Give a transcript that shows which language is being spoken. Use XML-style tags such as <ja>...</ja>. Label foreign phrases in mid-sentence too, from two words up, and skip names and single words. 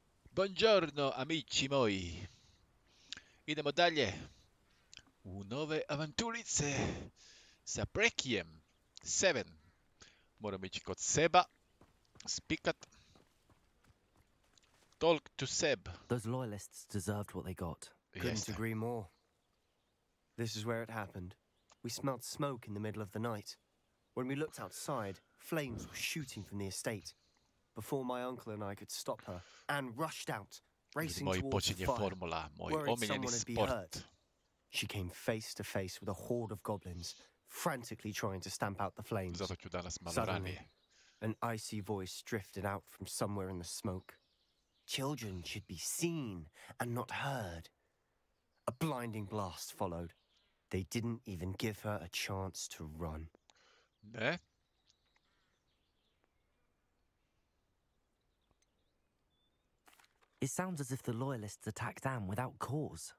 <it>Buongiorno amici moji.</it> <hr>Idemo dalje u nove avanturice sa Prekijem 7. Moramo ići kod Seba, spikat,</hr> <en>talk to Seb. Those loyalists deserved what they got. Couldn't agree more. This is where it happened. We smelled smoke in the middle of the night. When we looked outside, flames were shooting from the estate. Before my uncle and I could stop her, Anne rushed out, racing</en> <hr>Moj</hr> <en>towards the</en> <hr>počinje</hr> <en>fire,</en> <hr>formula, moj</hr> <en>worried</en> <hr>omiljeni</hr> <en>someone would be</en> <hr>sport.</hr> <en>hurt. She came face to face with a horde of goblins, frantically trying to stamp out the flames.</en> <hr>Zato ću danas malo</hr> <en>Suddenly,</en> <hr>ranije.</hr> <en>an icy voice drifted out from somewhere in the smoke. Children should be seen and not heard. A blinding blast followed. They didn't even give her a chance to run.</en> <hr>Ne?</hr> <en>It sounds as if the loyalists attacked Anne without cause.</en>